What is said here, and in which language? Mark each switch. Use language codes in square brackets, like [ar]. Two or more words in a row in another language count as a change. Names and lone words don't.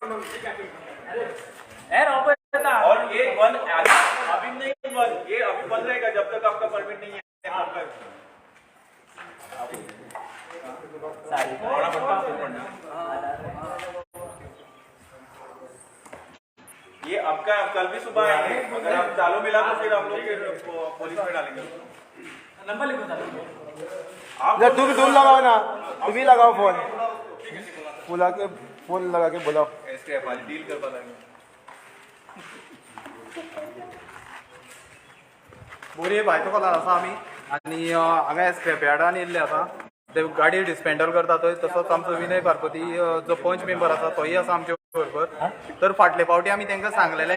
[hi] और ये बंद अभी नहीं बंद ये अभी बंद रहेगा जब तक आपका परमिट नहीं है तब तक ये आपका कल भी सुबह आएंगे अगर आप चालू मिला तो फिर हम लोग फिर पुलिस में डालेंगे नंबर लिखो इधर तू भी दूर लगाओ ना तू भी लगाओ फोन बुला के फोन लगा के बुलाओ ऐसे डील कर पाएंगे [kok] बोरी भायचो कॉलार आसा आमी आनी हांगा स्क्रॅप यार्डान येयल्ले आसा ते गाडी डिस्पेंडल करता थंय तसोच आमचो विनय पारपती जो पंच मेंबर आसा तोय आसा आमचे बरोबर तर फाटले फावटी आमी तांकां सांगलेलें